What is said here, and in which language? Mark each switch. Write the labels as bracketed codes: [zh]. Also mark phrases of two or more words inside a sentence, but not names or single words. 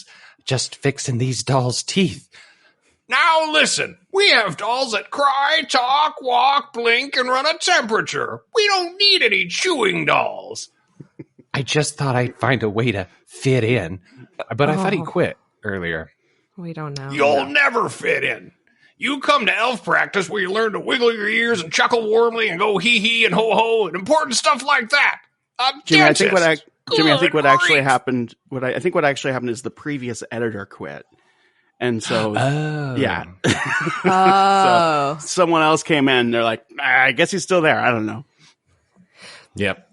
[en] "Just fixing these dolls' teeth." "Now listen, we have dolls that cry, talk, walk, blink, and run a temperature. We don't need any chewing dolls." "I just thought I'd find a way to fit in." But I thought he quit earlier. We don't know. "You'll never fit in. You come to elf practice where you learn to wiggle your ears and chuckle warmly and go hee-hee and ho-ho and important stuff like that. Jimmy, I think what actually happened is the previous editor quit. And so, yeah. So someone else came in. They're like, I guess he's still there. I don't know. Yep.